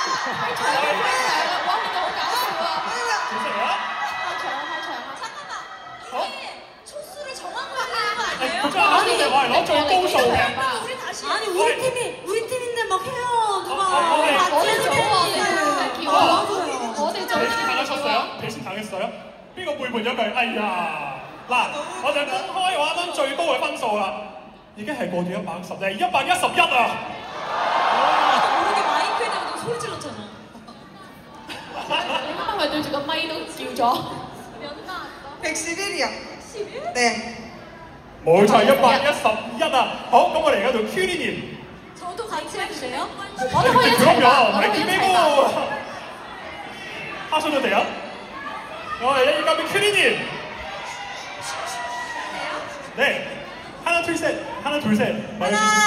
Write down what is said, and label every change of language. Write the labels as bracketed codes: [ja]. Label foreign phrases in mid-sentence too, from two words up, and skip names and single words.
[yue] 太長啦，哇！你哋好搞笑啊！主持人啊，太長啦，太長啦！ [ko] 잠깐만. 어? 이게 초수를 정확하게 하는 거 아니에요? 그죠? 아니, 와, 너 좀 고소. 우리 다시. 아니 우리 팀인데 막 해요 누가. [yue] 我哋做啊，你叫啊，我哋做 [ko] 배신 당하셨어요? 배신 당했어요? [yue] 邊個背叛咗佢？哎呀！嗱，我就公開我啱啱最高嘅分數啦，已經係過咗110，係111啊！ [ko] 모르게 마이크에다가 소리 질렀잖아. [yue] 你啱啱咪對住個咪都叫咗。 [ko] 111이요. 네. [yue] 冇錯，111啊！好，咁我哋而家到 Cutie [ko] 저도 같이 해주세요. [yue] 我哋可以一齊咁樣，打，唔係我哋可以 Q 一 B 齊打。哥，哈蘇到地啊！我哋一交俾 Cutie [ko] 네, 하나 둘 셋, 하나 둘 셋. 말해주세요.